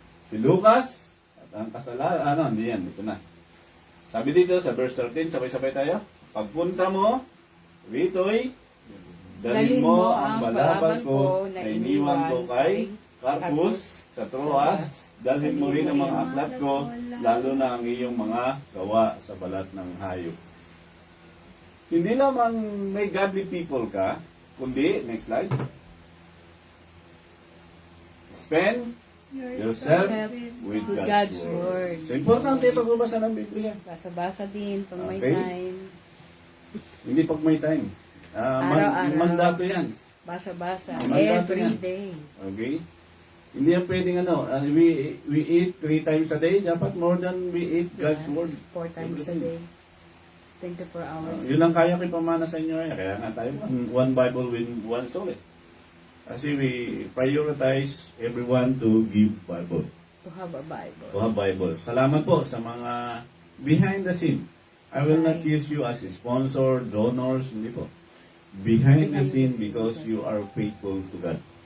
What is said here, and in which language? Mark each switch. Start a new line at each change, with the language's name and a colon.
Filipino: Si Lucas, at ang kasalanan, hindi yan, ito na. Sabi dito sa verse 13, sabay-sabay tayo. Pagpunta mo, rito'y, dalhin mo ang balaban ko na iniwan ko kay Carpus sa Troas. Dalhin mo rin ang mga aklat ko, lalo na ang iyong mga gawa sa balat ng hayop. Hindi lamang
English: may godly people ka, kundi, next slide, spend yourself with God's Word.
Filipino: So, importante pagbabasa ng Biblia. Basa-basa din pag may Okay.
English: time.
Filipino: Hindi pag may time. Araw-araw. Mandato yan. Basa-basa. Mandato
English: Every
Filipino: yan.
English: day. Okay?
Filipino: Hindi yan pwedeng
English: we eat 3 times a day. Dapat more than we eat God's Word. 4 times a day. 24 hours.
Filipino: Yun ang kaya ko ipamana sa inyo. Kaya nga tayo,
English: one Bible with one soul. Kasi we prioritize everyone to give Bible. To have a Bible. To have Bible.
Filipino: Salamat po sa mga
English: behind the scene. I will not use you as a sponsor, donors,
Filipino: hindi po.
English: Behind the scene because you are faithful to God.